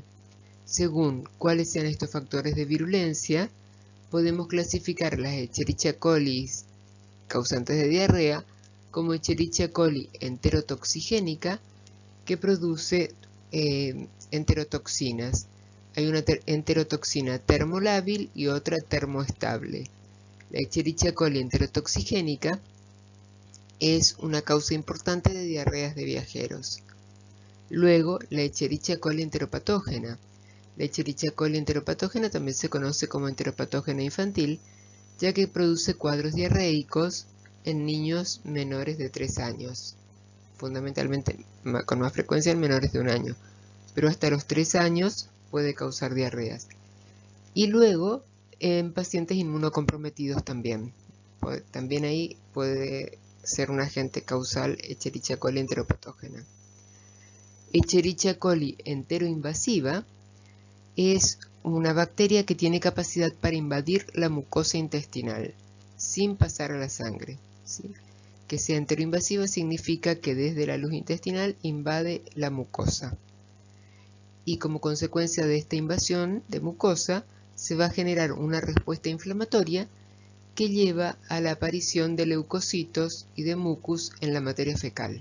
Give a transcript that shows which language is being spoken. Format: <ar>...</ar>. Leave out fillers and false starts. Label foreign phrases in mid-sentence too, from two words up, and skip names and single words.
<es>Según cuáles sean estos factores de virulencia, podemos clasificar las Escherichia coli causantes de diarrea como Escherichia coli enterotoxigénica, que produce enterotoxinas. Hay una enterotoxina termolábil y otra termoestable. La Escherichia coli enterotoxigénica es una causa importante de diarreas de viajeros. Luego, la Escherichia coli enteropatógena. La Escherichia coli enteropatógena también se conoce como enteropatógena infantil, ya que produce cuadros diarreicos en niños menores de 3 años, fundamentalmente con más frecuencia en menores de 1 año, pero hasta los 3 años puede causar diarreas. Y luego en pacientes inmunocomprometidos también. También ahí puede ser un agente causal Escherichia coli enteropatógena. Escherichia coli enteroinvasiva es una bacteria que tiene capacidad para invadir la mucosa intestinal sin pasar a la sangre, ¿sí? Que sea enteroinvasiva significa que desde la luz intestinal invade la mucosa. Y como consecuencia de esta invasión de mucosa, se va a generar una respuesta inflamatoria que lleva a la aparición de leucocitos y de mucus en la materia fecal.</es>